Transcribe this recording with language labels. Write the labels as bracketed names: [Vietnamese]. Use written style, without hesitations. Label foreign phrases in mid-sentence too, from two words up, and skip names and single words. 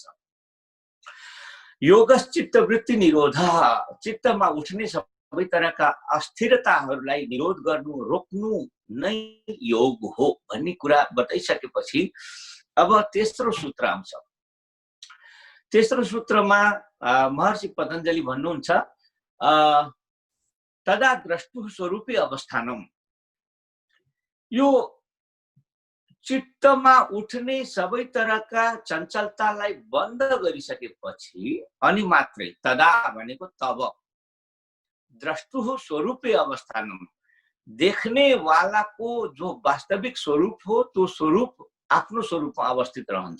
[Sanskrit] योगश्चित्त वृत्ति निरोध, [Nepali] चित्तमा उठ्ने सबै तरहका अस्थिरताहरूलाई निरोध गर्नु, रोक्नु नै योग हो भन्ने कुरा बताइसकेपछि अब तेस्रो सूत्र आउँछ। तेस्रो सूत्रमा महर्षि पतञ्जलि भन्नुहुन्छ [Sanskrit] तदा द्रष्टु स्वरूपी अवस्थानम। [Nepali] यो चित्तमा उठ्ने सबै तरहका चञ्चलतालाई बन्द गरिसकेपछि अनि मात्रै, तदा भनेको तब, [Sanskrit] द्रष्टु स्वरूपी अवस्थानम, [Nepali] देख्ने वालाको जो वास्तविक स्वरूप हो त्यो स्वरूप आफ्नो स्वरूपमा अवस्थित रहन्छ।